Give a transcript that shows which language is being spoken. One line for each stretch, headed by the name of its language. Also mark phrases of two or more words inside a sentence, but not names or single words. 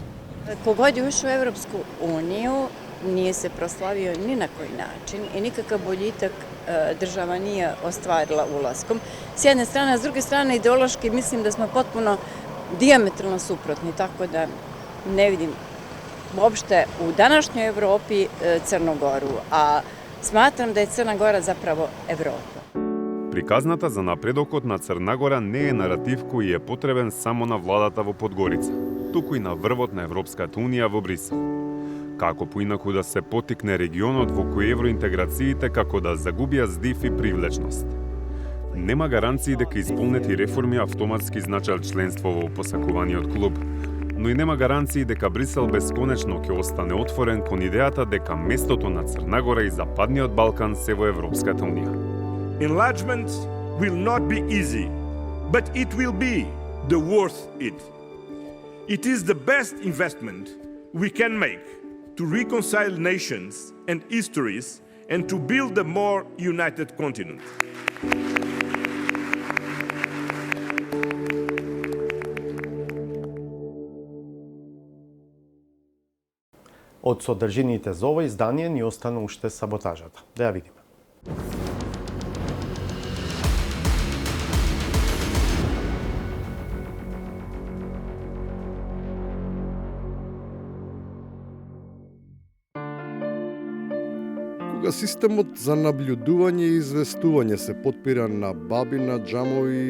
Serbian: Kogod je ušao u Evropsku uniju nije se proslavio ni na koji način i nikakav boljitak država nije ostvarila ulaskom. S jedne strane, a s druge strane ideološki mislim da smo potpuno dijametralno suprotni, tako da ne vidim uopšte u današnjoj Evropi Crnu Goru, a smatram da je Crna Gora zapravo Evropa.
Macedonian: Приказната за напредокот на Црна Гора не е наратив кој е потребен само на владата во Подгорица, туку и на врвот на Европската Унија во Брисел. Како поинаку да се потикне регионот во кој евроинтеграциите како да загубија здив и привлечност. Нема гаранции дека исполнети реформи автоматски значат членство во посакуваниот клуб, но и нема гаранции дека Брисел бесконечно ќе остане отворен кон идејата дека местото на Црна Гора и Западниот Балкан се во Европската Унија.
English: Enlargement will not be easy, but it will be the worth it. It is the best investment we can make to reconcile nations and histories and to build a more united continent.
Macedonian: Од содржините за ова издание ни остана уште саботажата. Да ја видиме. Кога системот за наблюдување и известување се потпира на бабина, џамови и